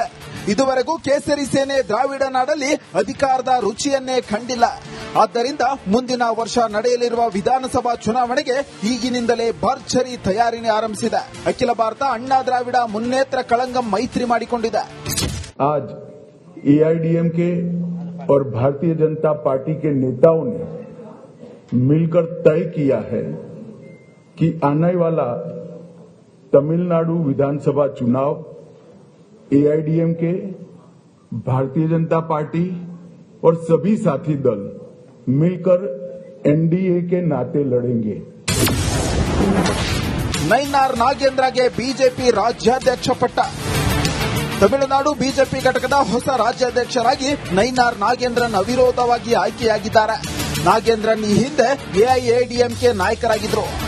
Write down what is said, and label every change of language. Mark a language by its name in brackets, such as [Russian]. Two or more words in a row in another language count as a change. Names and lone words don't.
[Kannada] ಇದುವರೆಗೂ ಕೇಸರಿ ಸೇನೆ ದ್ರಾವಿಡ ನಾಡಲ್ಲಿ ಅಧಿಕಾರದ ರುಚಿಯನ್ನೇ ಕಂಡಿಲ್ಲ. ಆದ್ದರಿಂದ ಮುಂದಿನ ವರ್ಷ ನಡೆಯಲಿರುವ ವಿಧಾನಸಭಾ ಚುನಾವಣೆಗೆ ಈಗಿನಿಂದಲೇ ಭರ್ಜರಿ ತಯಾರಿನೇ ಆರಂಭಿಸಿದೆ. ಅಖಿಲ ಭಾರತ ಅಣ್ಣಾ ದ್ರಾವಿಡ ಮುನ್ನೇತ್ರ ಕಳಂಗಂ ಮೈತ್ರಿ ಮಾಡಿಕೊಂಡಿದೆ. [Hindi] एआईडीएमके और भारतीय जनता पार्टी के नेताओं ने मिलकर तय किया है कि आने वाला तमिलनाडु विधानसभा चुनाव एआईडीएमके, भारतीय जनता पार्टी और सभी साथी दल मिलकर एनडीए के नाते लड़ेंगे. [Kannada] ನೈನಾರ್ ನಾಗೇಂದ್ರಗೆ ಬಿಜೆಪಿ ರಾಜ್ಯಾಧ್ಯಕ್ಷ ಪಟ್ಟ. ತಮಿಳುನಾಡು ಬಿಜೆಪಿ ಘಟಕದ ಹೊಸ ರಾಜ್ಯಾಧ್ಯಕ್ಷರಾಗಿ ನೈನಾರ್ ನಾಗೇಂದ್ರನ್ ಅವಿರೋಧವಾಗಿ ಆಯ್ಕೆಯಾಗಿದ್ದಾರೆ. ನಾಗೇಂದ್ರನ್ ಈ ಹಿಂದೆ ಎಐಎಡಿಎಂಕೆ ನಾಯಕರಾಗಿದ್ದರು.